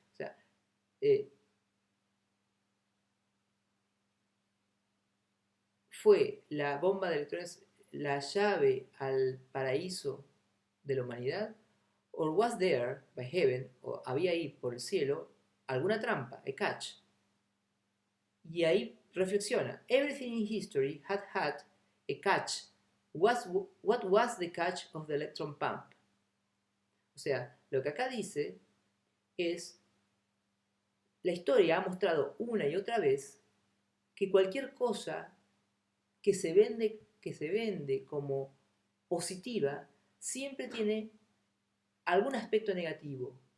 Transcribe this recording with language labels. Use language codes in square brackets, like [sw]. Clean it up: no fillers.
[es] O sea, ¿fue la bomba de electrones la llave al paraíso de la humanidad? [en] Or was there, by heaven, [es] o había ahí por el cielo, alguna trampa, [en] a catch? [es] Y ahí reflexiona, [en] everything in history had had a catch. What was the catch of the electron pump? [es] O sea, lo que acá dice es, la historia ha mostrado una y otra vez que cualquier cosa que se vende como positiva siempre tiene algún aspecto negativo.